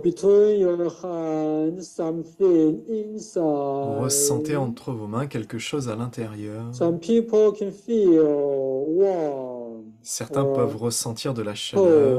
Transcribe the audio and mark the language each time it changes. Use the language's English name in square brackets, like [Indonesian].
[English] between your hands something [French] Ressentez [English] inside. [French] entre vos mains quelque chose à l'intérieur. [English] Some people can feel warm, [French] Certains peuvent ressentir de la chaleur,